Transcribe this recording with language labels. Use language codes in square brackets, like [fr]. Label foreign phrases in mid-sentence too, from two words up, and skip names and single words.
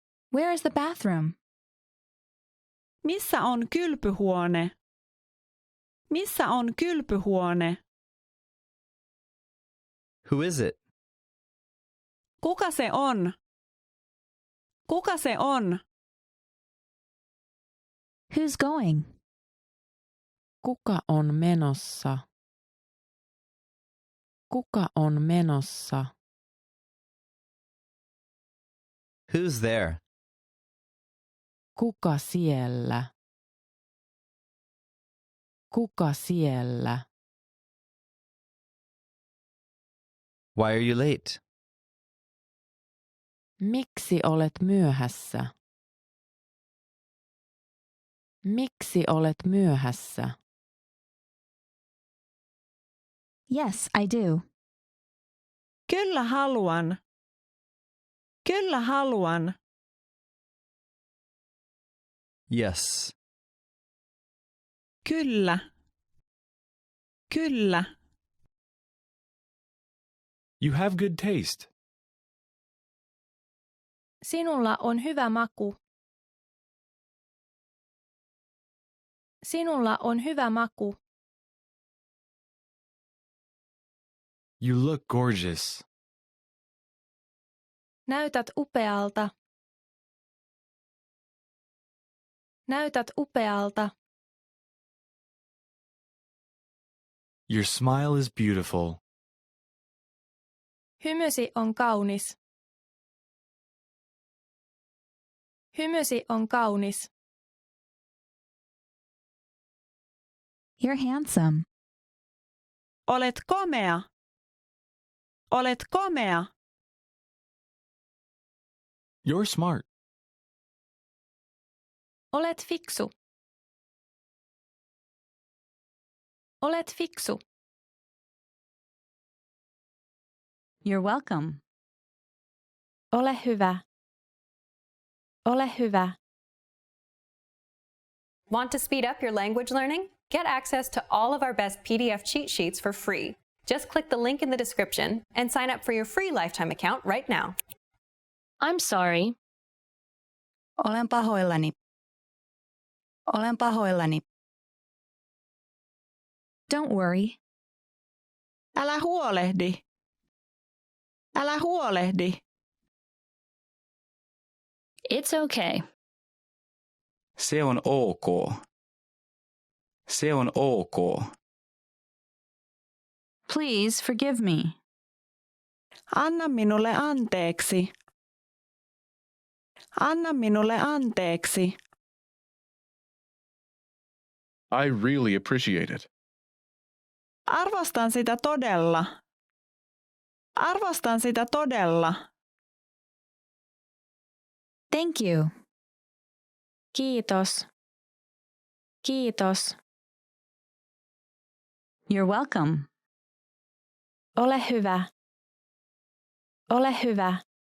[en] Where is the bathroom? [fi] Missä on kylpyhuone? Missä on kylpyhuone? [en] Who is it? [fi] Kuka se on? Kuka se on? [en] Who's going? [fi] Kuka on menossa? Kuka on menossa? [en] Who's there? [fi] Kuka siellä? Kuka siellä? [en] Why are you late? [fi] Miksi olet myöhässä? Miksi olet myöhässä? [en] Yes, I do. [fi] Kyllä haluan. Kyllä haluan. [en] Yes. [fi] Kyllä. Kyllä. [en] You have good taste. [fi] Sinulla on hyvä maku. Sinulla on hyvä maku. [en] You look gorgeous. [fi] Näytät upealta. Näytät upealta. [en] Your smile is beautiful. [fi] Hymysi on kaunis. Hymysi on kaunis. [en] You're handsome. [fi] Olet komea. Olet komea. [en] You're smart. [fi] Olet fiksu. Olet fiksu. [en] You're welcome. [fi] Ole hyvä. Ole hyvä. [en] Want to speed up your language learning? Get access to all of our best PDF cheat sheets for free. Just click the link in the description and sign up for your free lifetime account right now. I'm sorry. [fi] Olen pahoillani. Olen pahoillani. [en] Don't worry. [fi] Älä huolehdi. Älä huolehdi. [en] It's okay. [fi] Se on ok. Se on ok. [en] Please forgive me. [fi] Anna minulle anteeksi. Anna minulle anteeksi. [en] I really appreciate it. [fi] Arvostan sitä todella. Arvostan sitä todella. [en] Thank you. [fi] Kiitos. Kiitos. [en] You're welcome. [fi] Ole hyvä. Ole hyvä.